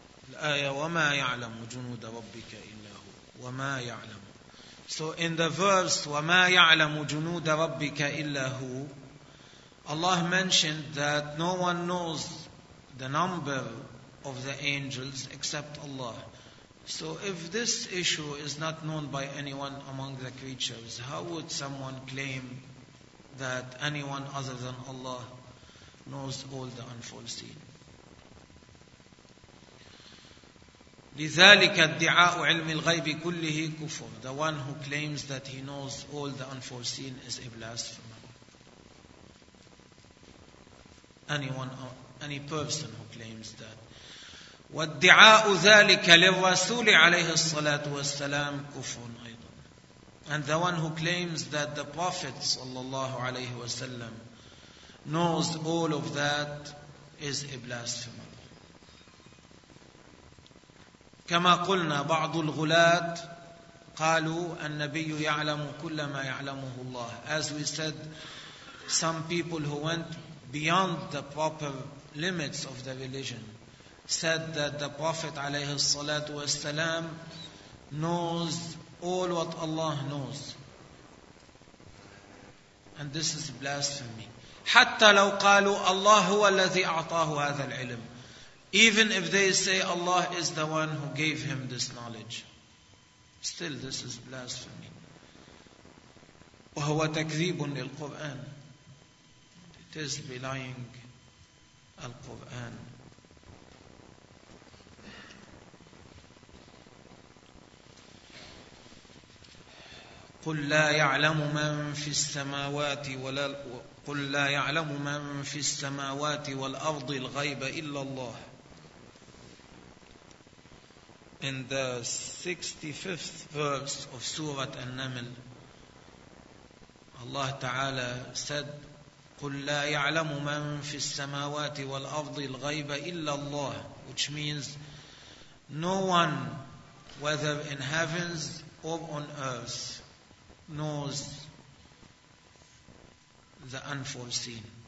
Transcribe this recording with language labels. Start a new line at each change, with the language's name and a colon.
Arabic: الآية وما يعلم جنود ربك إلا هو وما يعلم.
English: So in the verse
Arabic: وما يعلم جنود ربك إلا هو,
English: Allah mentioned that no one knows the number of the angels except Allah. So if this issue is not known by anyone among the creatures, how would someone claim that anyone other than Allah knows all the unforeseen?
Arabic: لذلك ادعاء علم الغيب كله كفر.
English: The one who claims that he knows all the unforeseen is a blasphemer. Any person who claims that.
Arabic: وادعاء ذلك للرسول عليه الصلاة والسلام كفر أيضا.
English: And the one who claims that the Prophet
Arabic: صلى الله عليه وسلم
English: knows all of that is a blasphemer.
Arabic: كما قلنا بعض الغلاة قالوا النبي يعلم كل ما يعلمه الله.
English: As we said, some people who went beyond the proper limits of the religion said that the Prophet
Arabic: عليه الصلاة والسلام
English: knows all what Allah knows. And this is blasphemy.
Arabic: حتى لو قالوا الله هو الذي أعطاه هذا العلم.
English: Even if they say Allah is the one who gave him this knowledge, still this is blasphemy.
Arabic: وهو تكذيب للقرآن.
English: It is belying القرآن.
Arabic: قل لا يعلم من في السماوات ولا قل لا يعلم من في السماوات والأرض الغيب إلا الله.
English: In the 65th verse of Surah An-Naml, Allah Ta'ala said,
Arabic: قُلْ لَا يَعْلَمُ مَنْ فِي السَّمَاوَاتِ وَالْأَرْضِ الْغَيْبَ إِلَّا اللَّهِ,
English: which means, no one, whether in heavens or on earth, knows the unforeseen.